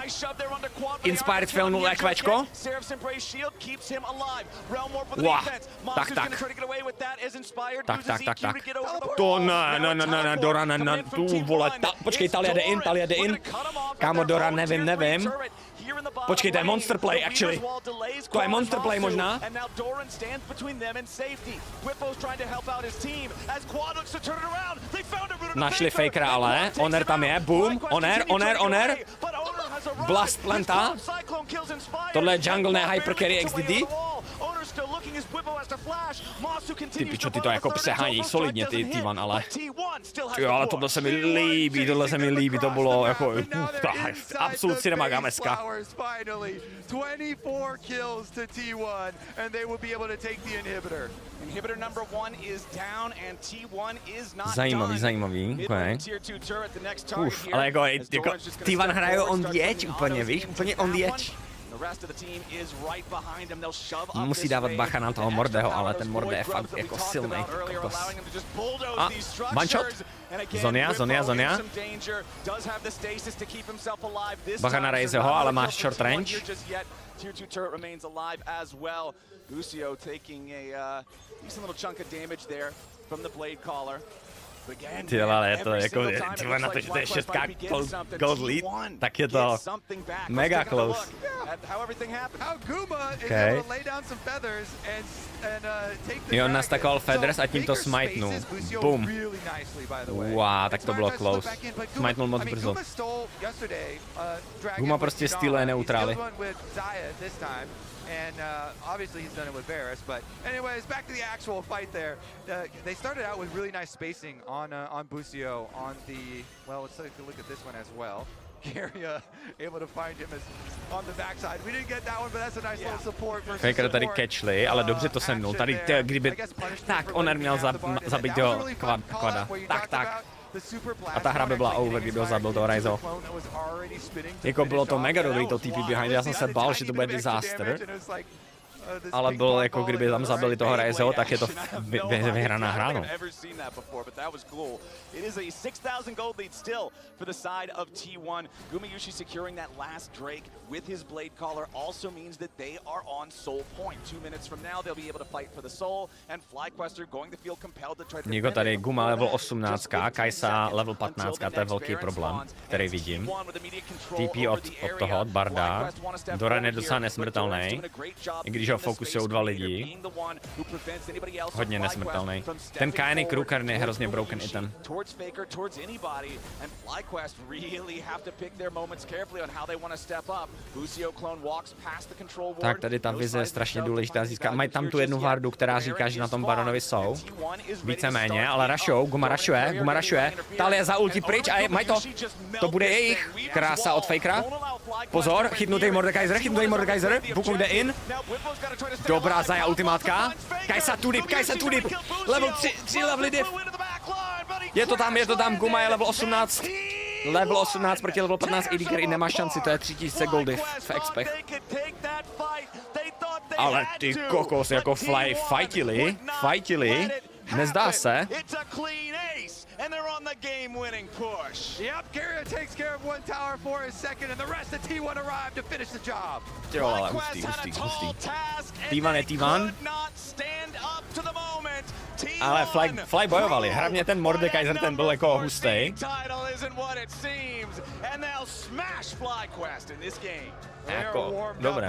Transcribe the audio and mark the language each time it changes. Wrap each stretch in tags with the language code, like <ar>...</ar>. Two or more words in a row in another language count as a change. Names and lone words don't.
<cs>Inspired fail 0 EQčko. Wow. Tak. To ne, Doran, tu vole, počkej, Talia jde in. Kámo, Doran, nevím. Počkej, to je</cs> <en>monster play, actually.</en> <cs>To je</cs> <en>monster play</en> <cs>možná. Našli Fakera ale, Oner tam je, boom, Oner. Blast planta. Tohle je jungle, ne</cs> <en>hyper carry</en> <cs>XDD. Ty pičo, ty to jako přehánějí solidně, ty T1, ale... Jo, ale tohle se mi líbí, to bylo jako...</cs> <en>absolut cinema</en> <cs>gameska.</cs> <en>24 kills to T1 and they will be able to take the inhibitor. Inhibitor number 1 is down and T1 is not</en> <cs>Zajímavý, okay. Ale jako T1 hrajou</cs> <en>on the edge</en> <cs>úplně, víš? Úplně</cs> <en>on the edge.</en> <cs>Musí dávat bacha na toho Mordeho, ale ten Morde je fakt jako silnej. A,</cs> <en>one shot. Zonia.</en> <cs>Bacha na Raizeho, ale má</cs> <en>short range. Tier 2 turret remains alive as well. Busio taking a decent little chunk of damage there from the Blade Caller.</en> <cs>Ty ale je to jako, tyhle na to, že to je 6</cs> <en>gold lead,</en> <cs>tak je to mega close. Okay. Jo, on nastakoval feathers a tím to smitenul. Boom. Wow, tak to bylo close. Smitenul moc brzo. Guma prostě styluje neutrály.</cs> <en>And obviously he's done it with Varus, but anyways, back to the actual fight there. They started out with really nice spacing on Busio on the, well, let's take a look at this one as well. Keria able to find him as on the backside. We didn't get that one, but that's a nice little support.</en> <cs>Faker tady catchli, ale dobře to semnul. Tady kdyby, tak, Oner měl zabít ho kvada. Tak. A ta hra by byla over, kdyby ho zabil toho Raizo. Jako bylo to mega dobrý to TP behind, já jsem se bál, že to bude disaster. Ale bylo jako kdyby tam zabili toho Raizo, tak je to vyhraná hra, no.</cs> <en>It is a 6,000 gold lead still for the side of T1. Gumayushi securing that last Drake with his Blade Caller also means that they are on soul point. 2 minutes from now, they'll be able to fight for the soul, and FlyQuester going to feel compelled to try to...</en> <cs>Niko tady, Guma level 18, Kajsa level 15, to je velký problém, který vidím. TP od toho, od Barda. Doran je docela nesmrtelný, i když ho fokusujou 2 lidi. Hodně nesmrtelný. Ten Kaini Kruker je hrozně broken item.</cs> <en>Towards Faker, towards anybody, and FlyQuest really have to pick their moments carefully on how they want to step up. Busio clone walks past the control ward.</en> <cs>Tak tady ta vize je strašně důležitá získat. Mají tam tu jednu hardu, která říká, že na tom Baronovi jsou. Víceméně, ale rushou, Guma rushuje. Talia za ulti pryč a mají to. To bude jejich. Krása od Fakera. Pozor, chytnutý Mordekaiser. Bukuk jde in. Dobrá Zaya ultimátka. Kajsa tu dip. Level 3 levely div. Je to tam, Guma je level 18. Level 18 proti level 15, AD carry nemá šanci, to je 3000 goldy v expech. Ale ty kokos, jako fightili, nezdá se.</cs> <en>And they're on the game-winning push. Yep, Keria takes care of one tower for his second, and the rest of T1 arrived to finish the job.</en> <cs>Jo, ale hustý. T1. Ale Fly bojovali, hlavně ten Mordekaiser, ten byl jako hustý. Jako, dobré.</cs>